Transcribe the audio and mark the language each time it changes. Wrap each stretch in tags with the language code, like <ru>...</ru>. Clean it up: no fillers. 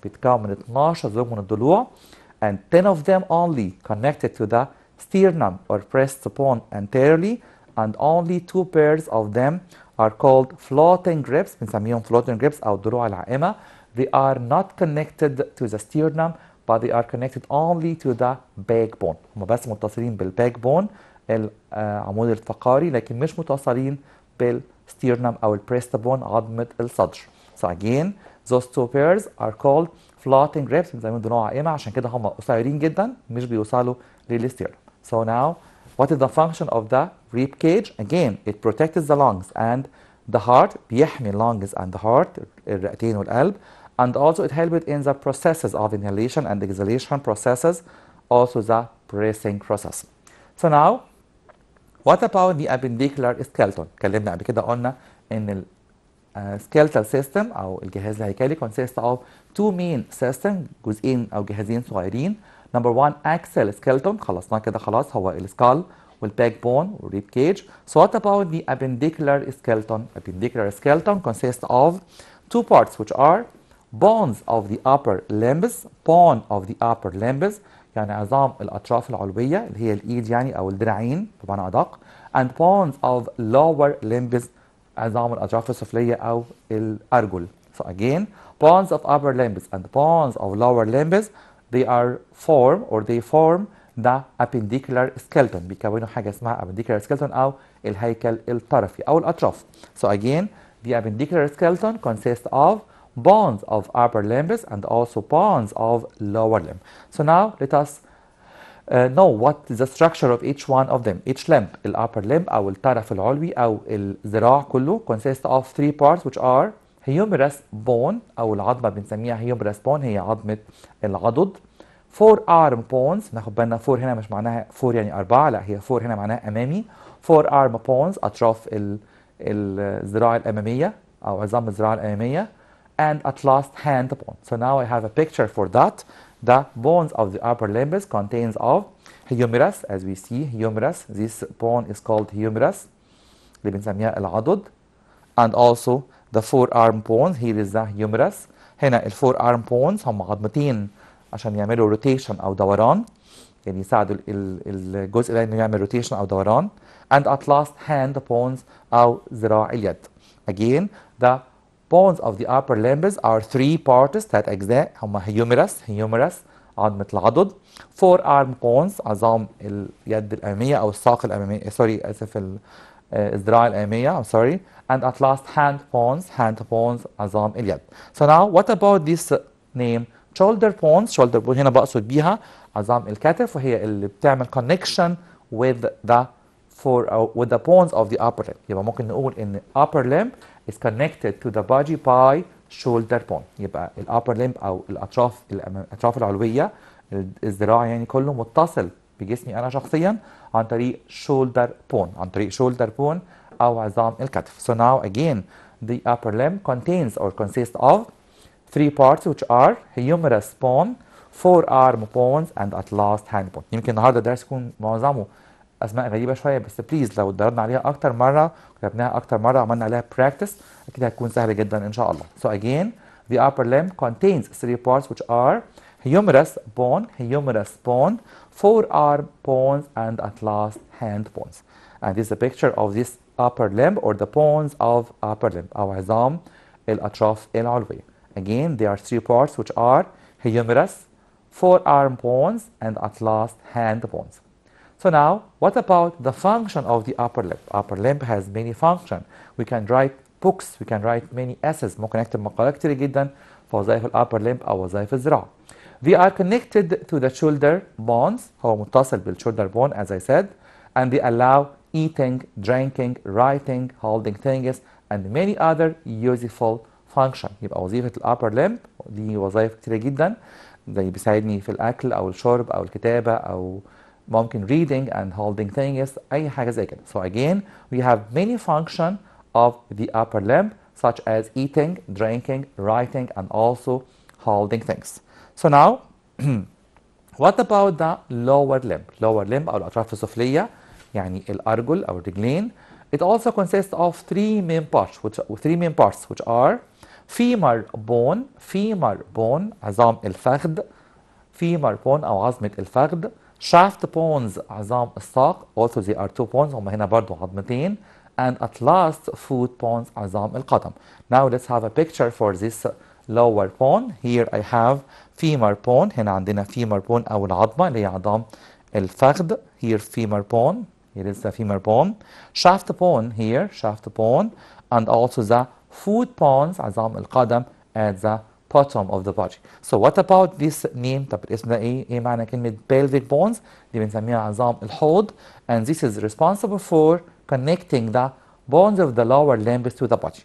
<ar>بيتكون من 12 زوج من الضلوع</ar> <en>and 10 of them only connected to the sternum or breastbone anteriorly, and only 2 pairs of them are called floating ribs.</en> <ar>بنسميهم floating ribs أو الضلوع العائمة.</ar> <en>They are not connected to the sternum, but they are connected only to the backbone.</en> <ar>هم بس متصلين بالbackbone العمود الفقري، لكن مش متصلين بالsternum أو البريستبون عظمة الصدر.</ar> <en>So again, those two pairs are called floating ribs.</en> <ar>بنسميهم ضلوع عائمة عشان كده هم قصيرين جدا، مش بيوصلوا للستيرنم.</ar> <en>So now, what is the function of the rib cage? Again, it protects the lungs and the heart.</en> <ar>بيحمي</ar> <en>lungs and the heart</en> <ar>الرئتين والقلب.</ar> <en>And also it helps in the processes of inhalation and exhalation processes, also the breathing process. So now, what about the appendicular skeleton?</en> <ar>اتكلمنا قبل كده قلنا ان skeletal system أو الجهاز الهيكلي</ar> <en>consists of two main systems،</en> <ar>جزئين أو جهازين صغيرين.</ar> <en>Number one,</en> <ar>axial skeleton، خلصناه كده خلاص، هو السكال والbackbone والrib cage.</ar> <en>So what about the appendicular skeleton? Appendicular skeleton consists of two parts, which are bones of the upper limbs. bone of the upper limbs</en> <ar>يعني عظام الأطراف العلوية اللي هي الإيد يعني أو الذراعين بمعنى أدق.</ar> <en>and bones of lower limbs</en> <ar>عظام الأطراف السفلية أو الأرجل.</ar> <en>So again, bones of upper limbs and bones of lower limbs, they form the appendicular skeleton.</en> <ar>بيكونوا حاجة اسمها appendicular skeleton أو الهيكل الطرفي أو الأطراف.</ar> <en>So again, the appendicular skeleton consists of bones of upper limbs and also bones of lower limb. So now let us know what the structure of each one of them. Each limb, the upper limb</en> <ar>أو الطرف العلوي أو الذراع كله</ar> <en>consists of three parts which are humerus bone</en> <ar>أو العظمة بنسميها</ar> <en>humerus bone</en> <ar>هي عظمة العضد. forearm bones ناخد بالنا فور هنا مش معناها فور يعني أربعة، لا هي فور هنا معناها أمامي. forearm bones أطراف الذراع الأمامية أو عظام الذراع الأمامية.</ar> <en>And at last hand bone. So now I have a picture for that. The bones of the upper limbs contains of humerus, as we see humerus. This bone is called humerus</en> <ar>اللي بنسميها العضد.</ar> <en>And also the forearm bones, here is the humerus.</en> <ar>هنا ال forearm bones هم عظمتين عشان يعملوا rotation أو دوران، يعني يساعدوا الجزء ده إنه يعمل rotation أو دوران.</ar> <en>And at last hand bones</en> <ar>أو ذراع اليد.</ar> <en>Again, the bones of the upper limbs are three parts</en> <ar>ثلاث أجزاء هما</ar> <en>humerus</en> <ar>عظمة العضد. forearm bones عظام اليد الأمامية أو الساق الأمامية سوري آسف الذراع الأمامية</ar> <en>I'm sorry. And at last hand bones</en> <ar>عظام اليد.</ar> <en>So now what about this name shoulder bones</en> <ar>هنا بقصد بيها عظام الكتف وهي اللي بتعمل</ar> <en>connection with the bones of the upper limb.</en> <ar>يبقى ممكن نقول إن</ar> <en>upper limb is connected to the body by shoulder bone.</en> <ar>يبقى ال upper limb أو الأطراف العلوية الذراع يعني كله متصل بجسمي أنا شخصيا عن طريق shoulder bone أو عظام الكتف.</ar> <en>So now again the upper limb consists of three parts which are humerus bone, forearm bones and at last hand bone.</en> <ar>يمكن النهارده الدرس يكون معظمه اسماء غريبه شويه بس بليز لو اتدربنا عليها اكتر مره وكتبناها اكتر مره وعملنا عليها براكتس اكيد هتكون سهله جدا ان شاء الله.</ar> <en>So again the upper limb contains three parts which are humerus bone, forearm bones and at last hand bones. And this is a picture of this upper limb or the bones of upper limb</en> <ar>أو عظام الأطراف العلوية.</ar> <en>Again there are three parts which are humerus, forearm bones and at last hand bones. So now, what about the function of the upper limb? Upper limb has many functions. We can write books, we can write many essays.</en> <ar>ممكن نكتب مقالات كتير جدا في وظائف upper limb أو وظائف الذراع.</ar> <en>They are connected to the shoulder bones.</en> <ar>هو متصل بالشولدر</ar> <en>bone as I said. And they allow eating, drinking, writing, holding things and many other useful functions.</en> <ar>يبقى وظيفة upper limb دي وظائف كتيرة جدا زي بيساعدني في الأكل أو الشرب أو الكتابة أو ممكن</ar> <en>reading and holding things</en> <ar>أي حاجة زي كده.</ar> <en>So again we have many functions of the upper limb such as eating, drinking, writing and also holding things. So now what about the lower limb?</en> <ar>Lower limb أو الأطراف السفلية يعني الأرجل أو الرجلين.</ar> <en>It also consists of three main parts which are femur bone</en> <ar>عظام الفخذ</ar> <en>femur bone</en> <ar>أو عظمة الفخذ.</ar> <en>shaft bones</en> <ar>عظام الساق</ar> <en>also there are two bones</en> <ar>هم هنا برضو عظمتين.</ar> <en>and at last foot bones</en> <ar>عظام القدم.</ar> <en>Now let's have a picture for this lower bone. Here I have femur bone.</en> <ar>هنا عندنا femur bone أو العظمة اللي هي عظام الفخذ.</ar> <en>Here femur bone. Here is the femur bone. shaft bone here and also the foot bones</en> <ar>عظام القدم</ar> <en>at the bottom of the body. So what about this name?</en> <ar>طب الاسم ده ايه معنى كلمة pelvic bones؟ دي بنسميها عظام الحوض.</ar> <en>And this is responsible for connecting the bones of the lower limbs to the body.</en>